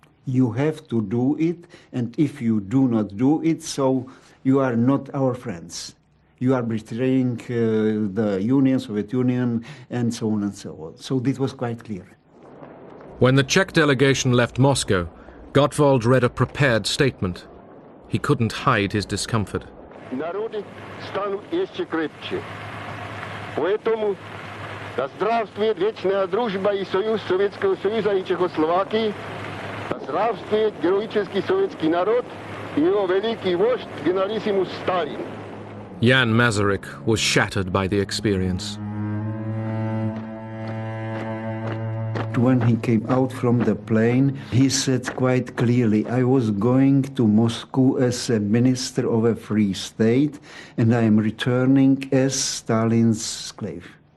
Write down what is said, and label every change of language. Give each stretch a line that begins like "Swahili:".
English: You have to do it, and if you do not do it, so you are not our friends. You are betraying the Union, Soviet Union, and so on and so on. So this was quite clear. When the Czech delegation left Moscow, Gottwald read a prepared statement. He couldn't hide his discomfort.
Russian: Народы станут еще крепче. Поэтому да здравствует вечная дружба и союз Советского Союза и Чехословакии, да здравствует героический советский народ и его великий вождь генералиссимус Сталин.
English: Jan Masaryk was shattered by the experience. When he came out from the plane, he said quite clearly, I was going to Moscow as a minister of a free state, and I am returning as Stalin's slave.